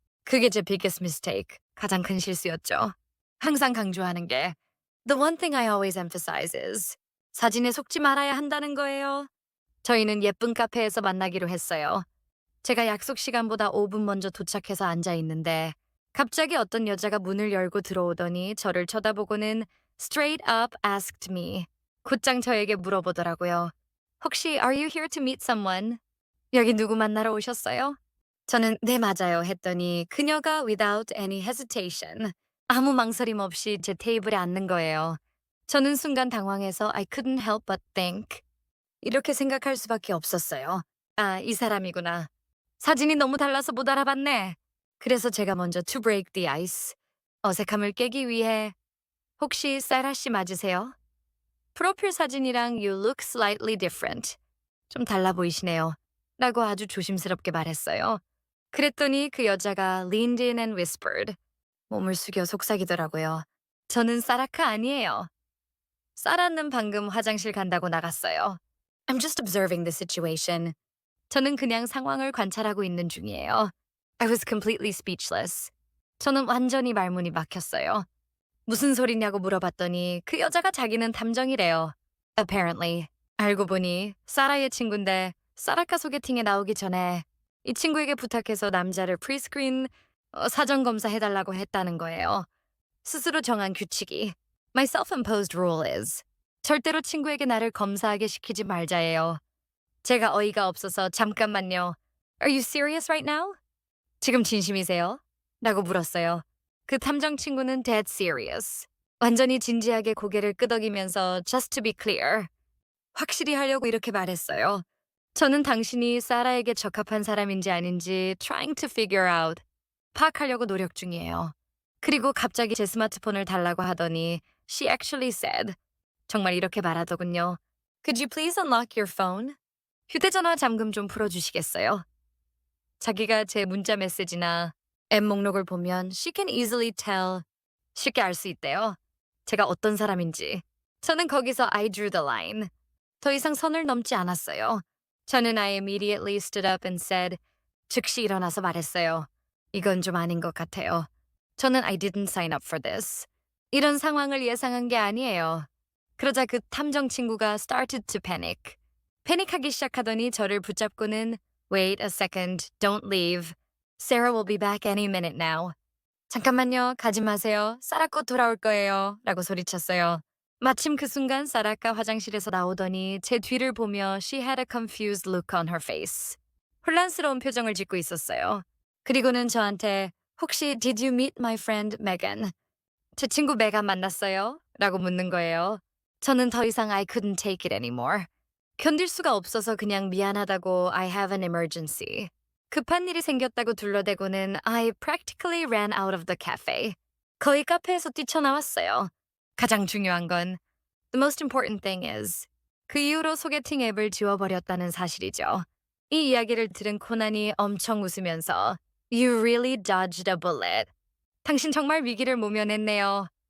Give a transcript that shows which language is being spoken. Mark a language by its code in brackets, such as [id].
[ko] 그게 제 [en] biggest mistake, [ko] 가장 큰 실수였죠. 항상 강조하는 게 [en] The one thing I always emphasize is [ko] 사진에 속지 말아야 한다는 거예요. 저희는 예쁜 카페에서 만나기로 했어요. 제가 약속 시간보다 5분 먼저 도착해서 앉아 있는데 갑자기 어떤 여자가 문을 열고 들어오더니 저를 쳐다보고는 [en] straight up asked me. [ko] 곧장 저에게 물어보더라고요. 혹시 [en] Are you here to meet someone? [ko] 여기 누구 만나러 오셨어요? 저는 네 맞아요 했더니 그녀가 [en] without any hesitation [ko] 아무 망설임 없이 제 테이블에 앉는 거예요. 저는 순간 당황해서 [en] I couldn't help but think. [ko] 이렇게 생각할 수밖에 없었어요. 아, 이 사람이구나. 사진이 너무 달라서 못 알아봤네. 그래서 제가 먼저 [en] to break the ice. [ko] 어색함을 깨기 위해 혹시 사라 씨 맞으세요? 프로필 사진이랑 [en] you look slightly different. [ko] 좀 달라 보이시네요. 라고 아주 조심스럽게 말했어요. 그랬더니 그 여자가 [en] leaned in and whispered. [ko] 몸을 숙여 속삭이더라고요. 저는 사라카 아니에요. 사라는 방금 화장실 간다고 나갔어요. [en] I'm just observing the situation. [ko] 저는 그냥 상황을 관찰하고 있는 중이에요. [en] I was completely speechless. [ko] 저는 완전히 말문이 막혔어요. 무슨 소리냐고 물어봤더니 그 여자가 자기는 탐정이래요. [en] Apparently. [ko] 알고 보니 사라의 친구인데 사라카 소개팅에 나오기 전에 이 친구에게 부탁해서 남자를 프리스크린 사전 검사해달라고 했다는 거예요. 스스로 정한 규칙이 [en] My self-imposed rule is [ko] 절대로 친구에게 나를 검사하게 시키지 말자예요. 제가 어이가 없어서 잠깐만요. [en] Are you serious right now? [ko] 지금 진심이세요? 라고 물었어요. 그 탐정 친구는 [en] dead serious. [ko] 완전히 진지하게 고개를 끄덕이면서 [en] just to be clear. [ko] 확실히 하려고 이렇게 말했어요. 저는 당신이 사라에게 적합한 사람인지 아닌지 [en] trying to figure out. [ko] 파악하려고 노력 중이에요. 그리고 갑자기 제 스마트폰을 달라고 하더니 [en] she actually said. [ko] 정말 이렇게 말하더군요. [en] Could you please unlock your phone? [ko] 휴대전화 잠금 좀 풀어주시겠어요? 자기가 제 문자 메시지나 앱 목록을 보면 [en] she can easily tell. [ko] 쉽게 알 수 있대요. 제가 어떤 사람인지. 저는 거기서 [en] I drew the line. [ko] 더 이상 선을 넘지 않았어요. 저는 [en] I immediately stood up and said. [ko] 즉시 일어나서 말했어요. 이건 좀 아닌 것 같아요. [en] 저는 I didn't sign up for this. [ko] 이런 상황을 예상한 게 아니에요. 그러자 그 탐정 친구가 [en] started to panic. [ko] 패닉하기 시작하더니 저를 붙잡고는 [en] Wait a second, don't leave. Sarah will be back any minute now. [ko] 잠깐만요, 가지 마세요. 사라 곧 돌아올 거예요. 라고 소리쳤어요. 마침 그 순간 사라가 화장실에서 나오더니 제 뒤를 보며 [en] she had a confused look on her face. [ko] 혼란스러운 표정을 짓고 있었어요. 그리고는 저한테 혹시 [en] Did you meet my friend Megan? [ko] 제 친구 메간 만났어요? 라고 묻는 거예요. 저는 더 이상 [en] I couldn't take it anymore. [ko] 견딜 수가 없어서 그냥 미안하다고 [en] I have an emergency. [ko] 급한 일이 생겼다고 둘러대고는 [en] I practically ran out of the cafe. [ko] 거의 카페에서 뛰쳐나왔어요. 가장 중요한 건 [en] the most important thing is [ko] 그 이후로 소개팅 앱을 지워버렸다는 사실이죠. 이 이야기를 들은 코난이 엄청 웃으면서 [en] You really dodged a bullet. [ko] 당신 정말 위기를 모면했네요.